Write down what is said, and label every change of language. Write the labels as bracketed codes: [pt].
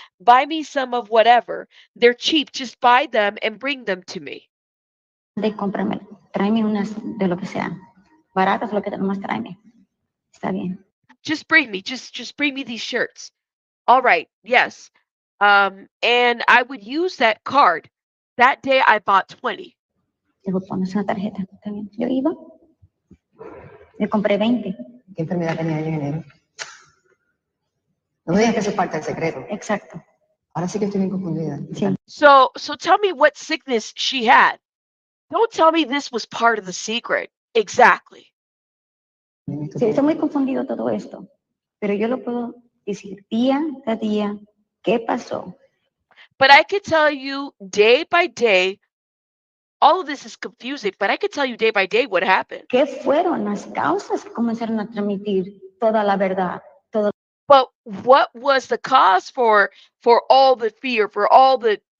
[en] Buy me some of whatever. They're cheap. Just buy them and bring them to me. [es] Cómprame, tráeme unas de lo que sea. Baratas, lo que te nomás tráeme. Está bien. [en] Just bring me these shirts. All right. Yes. And I would use that card. That day I bought 20. [es] Digo, pones una tarjeta. Está bien. Yo iba, le compré 20. ¿Qué enfermedad tenía ella en enero? No me digas que eso es parte del secreto. Exacto. Ahora sí que estoy bien confundida. Sí. [en] So tell me what sickness she had. Don't tell me this was part of the secret. Exactly. [es] Sí, está muy confundido todo esto. Pero yo lo puedo decir día a día qué pasó. [en] But I could tell you day by day, all of this is confusing, but I could tell you day by day what happened. [es] ¿Qué fueron las causas que comenzaron a transmitir toda la verdad? [en] But what was the cause for all the fear, for all for